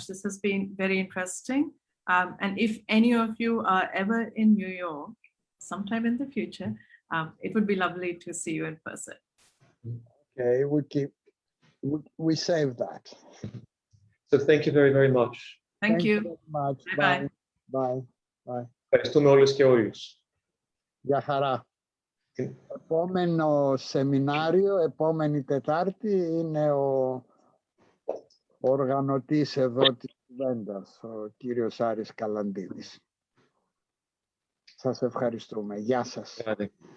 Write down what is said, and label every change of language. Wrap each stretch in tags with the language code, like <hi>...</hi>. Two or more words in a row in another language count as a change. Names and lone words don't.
<en>This has been very interesting. And if any of you are ever in New York, sometime in the future, it would be lovely to see you in person. Okay, we save that. So thank you very, very much. Thank you. Very much. Bye-bye. Bye. Bye.</en> <el>Ευχαριστούμε όλους και όλους. Γεια χαρά. Επόμενο σεμινάριο, επόμενη Τετάρτη, είναι ο οργανωτής εδώ της κουβέντας, ο κύριος Άρης Καλαντίδης. Σας ευχαριστούμε. Γεια σας.</el>